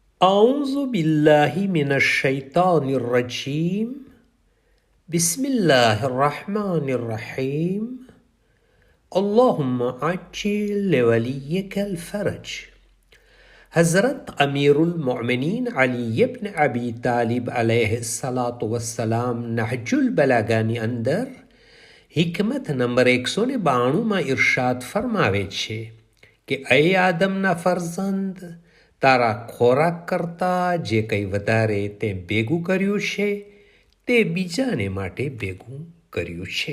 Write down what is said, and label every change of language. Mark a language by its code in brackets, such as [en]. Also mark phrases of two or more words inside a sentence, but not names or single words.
[ar] أعوذ بالله من الشيطان الرجيم بسم الله الرحمن الرحيم اللهم عجل لوليك الفرج. [gu] हज़रत अमीरुल मोमिनीन अली इब्न अबी तालिब [ar] عليه الصلاة والسلام [gu] नहजुल बलागाની અંદર હિકમત નંબર 192માં ઇરશાદ ફરમાવે છે કે એ આદમના ફરઝંદ, તારા ખોરાક કરતાં જે કંઈ વધારે તે ભેગું કર્યું છે તે બીજાને માટે ભેગું કર્યું છે.